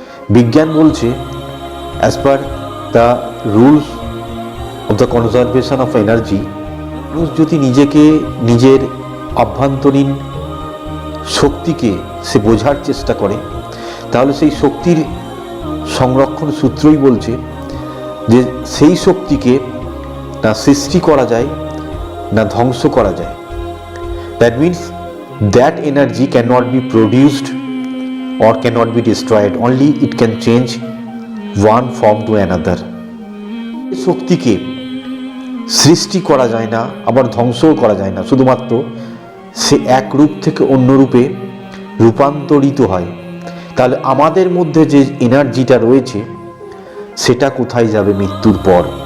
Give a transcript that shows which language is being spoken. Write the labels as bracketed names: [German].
[Bangla] বিজ্ঞান বলছে, [English] as per the rules of the conservation of energy, [Bangla] মানুষ যদি নিজেকে, নিজের অভ্যন্তরীণ শক্তিকে সে বোঝার চেষ্টা করে, তাহলে সেই শক্তির সংরক্ষণ সূত্রই বলছে যে সেই শক্তিকে না সৃষ্টি করা যায় না ধ্বংস করা যায়। [English] That means that energy can not be produced or cannot be destroyed, only it can change one form to another. [Bangla] শক্তিকে সৃষ্টি করা যায় না, আবার ধ্বংসও করা যায় না, শুধুমাত্র সে এক রূপ থেকে অন্য রূপে রূপান্তরিত হয়। তাহলে আমাদের মধ্যে যে এনার্জিটা রয়েছে সেটা কোথায় যাবে মৃত্যুর পর?